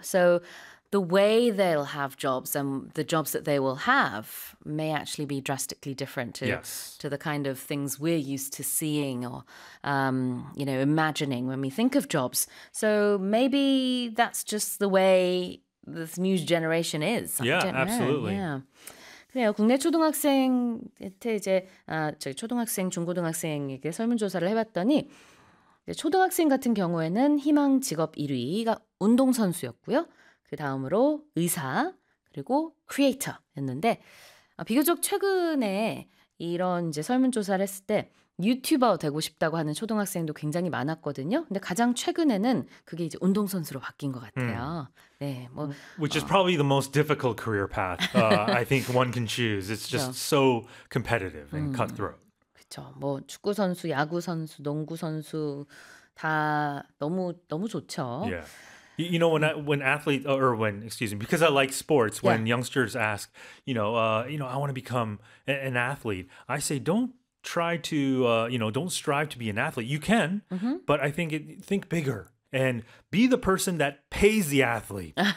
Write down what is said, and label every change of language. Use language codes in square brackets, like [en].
[en] So the way they'll have jobs and the jobs that they will have may actually be drastically different to, to the kind of things we're used to seeing or, imagining when we think of jobs. So maybe that's just the way this new generation is. Yeah, absolutely. [ko] 네, 국내 초등학생한테 이제 저희 초등학생, 중고등학생에게 설문조사를 해봤더니 초등학생 같은 경우에는 희망 직업 1위가 운동선수였고요. 그 다음으로 의사, 그리고 크리에이터였는데 비교적 최근에 이런 이제 설문조사를 했을 때 유튜버 되고 싶다고 하는 초등학생도 굉장히 많았거든요. 근데 가장 최근에는 그게 이제 운동선수로 바뀐 것 같아요. [en] Which is probably the most difficult career path I think one can choose. It's just so competitive and cutthroat. [ko] 그렇죠. 뭐 축구 선수, 야구 선수, 농구 선수 다 너무 너무 좋죠. [en] Yeah. You know when because I like sports, when youngsters ask, I want to become an athlete. I say don't try to don't strive to be an athlete. You can, but I think think bigger and be the person that pays the athlete.